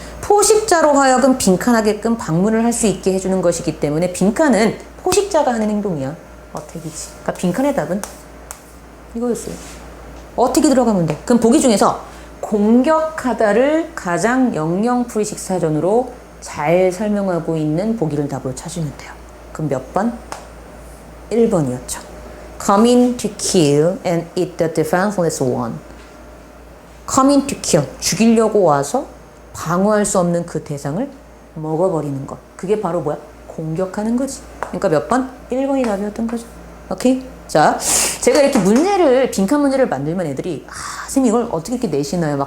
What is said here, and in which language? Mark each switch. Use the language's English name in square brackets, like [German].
[Korean] 포식자로 하여금 빈칸하게끔 방문을 할 수 있게 해주는 것이기 때문에 빈칸은 포식자가 하는 행동이야. 어택이지. 그러니까 빈칸의 답은 이거였어요. 어택이 들어가면 돼. 그럼 보기 중에서 공격하다를 가장 영영풀이식 사전으로 잘 설명하고 있는 보기를 답으로 찾으면 돼요. 그럼 몇 번? 1번이었죠. [English] Coming to kill and eat the defenseless one. Coming to kill. [Korean] 죽이려고 와서 방어할 수 없는 그 대상을 먹어버리는 것. 그게 바로 뭐야? 공격하는 거지. 그러니까 몇 번? 1번이 답이었던 거죠. 오케이? 자, 제가 이렇게 문제를, 빈칸 문제를 만들면 애들이, 선생님 이걸 어떻게 이렇게 내시나요?